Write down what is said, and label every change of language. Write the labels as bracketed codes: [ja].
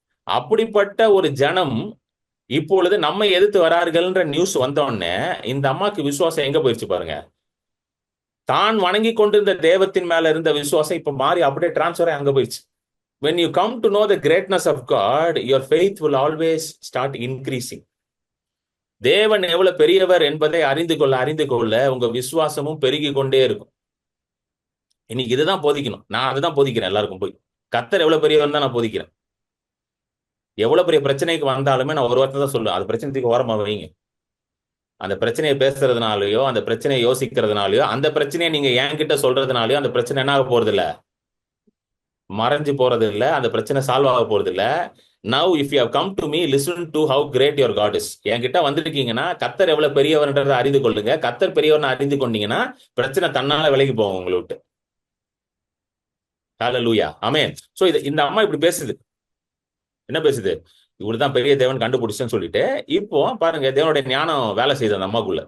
[ta] அப்படிப்பட்ட ஒரு ஜனம் இப்பொழுது நம்ம எதிர்த்து வரார்கள்ன்ற நியூஸ் வந்தோடனே இந்த அம்மாக்கு விசுவாசம் எங்க போயிடுச்சு பாருங்க. தான் வணங்கி கொண்டிருந்த தேவத்தின் மேல இருந்த விசுவாசம் இப்ப மாறி அப்படியே டிரான்ஸ்ஃபர் அங்க போயிடுச்சு. [en] when you come to know the greatness of God, your faith will always start increasing. [ta] தேவன் எவ்வளவு பெரியவர் என்பதை அறிந்து கொள்ள உங்க விசுவாசமும் பெருகி கொண்டே இருக்கும். இன்னைக்கு இதுதான் போதிக்கணும். நான் அதுதான் போதிக்கிறேன் எல்லாருக்கும். போய் கர்த்தர் எவ்வளவு பெரியவர் தான் நான் போதிக்கிறேன். எவ்வளவு பெரிய பிரச்சனைக்கு வந்தாலுமே நான் ஒரு வார்த்தை தான் சொல்லுவேன், அது பிரச்சனைக்கு ஓரமா வைங்க. அந்த பிரச்சனையை பேசுறதுனாலயோ அந்த பிரச்சனையை யோசிக்கிறதுனாலயோ அந்த பிரச்சனையை நீங்க என்கிட்ட சொல்றதுனாலயோ அந்த பிரச்சனை என்ன ஆக போறது இல்ல, மறைஞ்சு போறது இல்ல, அந்த பிரச்சனை சால்வ் ஆக போறது இல்ல. [en] Now if you have come to me, listen to how great your God is. [ta] என்கிட்ட வந்திருக்கீங்கன்னா கர்த்தர் எவ்வளவு பெரியவர்ன்றதை அறிந்து கொள்ளுங்க. கர்த்தர் பெரியவர்னு அறிந்து கொண்டீங்கன்னா பிரச்சனை தன்னால விலகி போகும் உங்களை விட்டு. ஹalleluya ஆமென். சோ இந்த அம்மா இப்படி பேசுது. என்ன பேசுது? இவருதான் பெரிய தேவன் கண்டுபிடிச்சேன்னு சொல்லிட்டு, இப்போ பாருங்க தேவனுடைய ஞானம் வேலை செய்யுது அந்த அம்மாக்குள்ள.